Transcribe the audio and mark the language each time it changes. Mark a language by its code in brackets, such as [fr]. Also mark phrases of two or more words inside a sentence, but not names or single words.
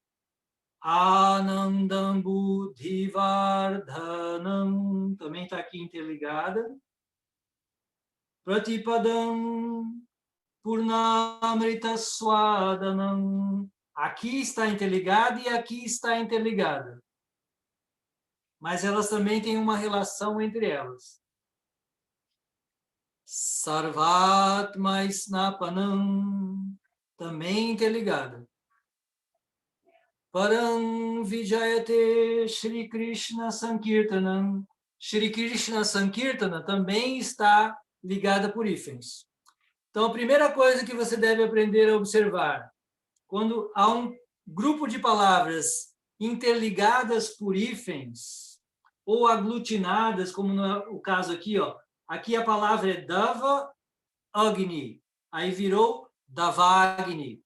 [sa] Anandam Buddhivardhanam, [pt] também está aqui interligada. [sa] Pratipadam Purnamrita Swadanam, [pt] aqui está interligada e aqui está interligada. Mas elas também têm uma relação entre elas. [sa] Sarvatma Snapanam, [pt] também interligada. [sa] Param Vijayate Shri Krishna Sankirtanam. Shri Krishna Sankirtana [pt] também está ligada por hífens. Então, a primeira coisa que você deve aprender a observar, quando há um grupo de palavras interligadas por hífens, ou aglutinadas, como no caso aqui, ó, aqui a palavra é [sa] Dava Agni, [pt] aí virou Davagni.